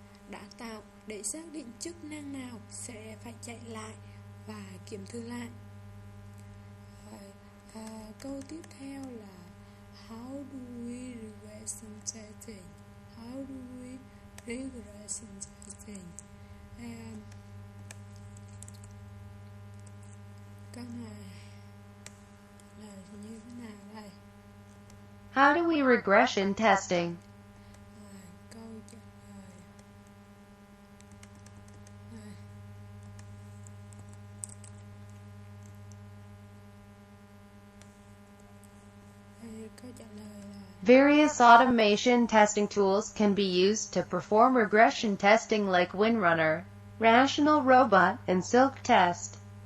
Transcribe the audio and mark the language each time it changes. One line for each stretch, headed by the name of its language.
Vietnamese: Đã tạo để xác định chức năng nào sẽ phải chạy lại và kiểm thử lại. Câu tiếp theo là
English: How do we regression testing? How do we regression testing?
Vietnamese: Câu này là như thế nào đây?
English: How do we regression testing?
Vietnamese: Câu trả lời câu trả lời là
English: Various automation testing tools can be used to perform regression testing like WinRunner, Rational Robot, and Silk Test.